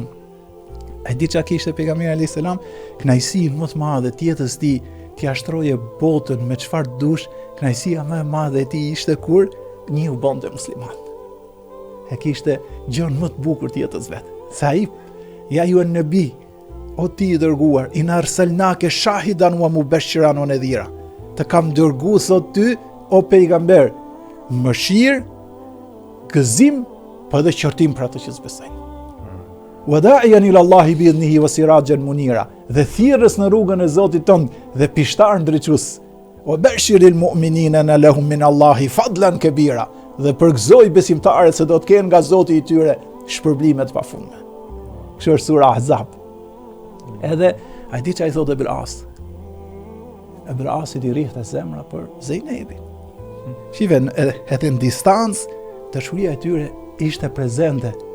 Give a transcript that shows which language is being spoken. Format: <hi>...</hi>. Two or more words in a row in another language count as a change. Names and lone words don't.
<sq>E di çka kishte pejgamberi</sq> <ar>عليه السلام,</ar> <sq>kënaqësi më të madhe të jetës tij, t'ia shtroje botën me çfarë dush, kënaqësia më e madhe e tij ishte kur një u bonte musliman. E kishte gjën më të bukur të jetës vet. Sa ai ja ju an-nabi, o ti i dërguar,</sq> <ar>إنا أرسلناك شاهدا ومبشرا ونذيرا.</ar> <sq>Të kam dërguar sot ty o pejgamber, mëshirë, gëzim, po edhe qortim për ato që s'besojnë.</sq> <ar>وداعيا إلى الله بإذنه وسراجا منيرا,</ar> <sq>dhe thirrës në rrugën e Zotit tënd dhe pishtar ndriçues.</sq> <ar>وبشر المؤمنين بأن لهم من الله فضلا كبيرا,</ar> <sq>dhe përgëzoj besimtarët se do të kenë nga Zoti i tyre shpërblime të pafundme. Kjo është sura Ahzab. Edhe ai di çai thotë Ebul As. Ebul Asit i rrihte zemra për Zejnebin. Shive edhe në distancë dashuria e tyre ishte prezente.</sq>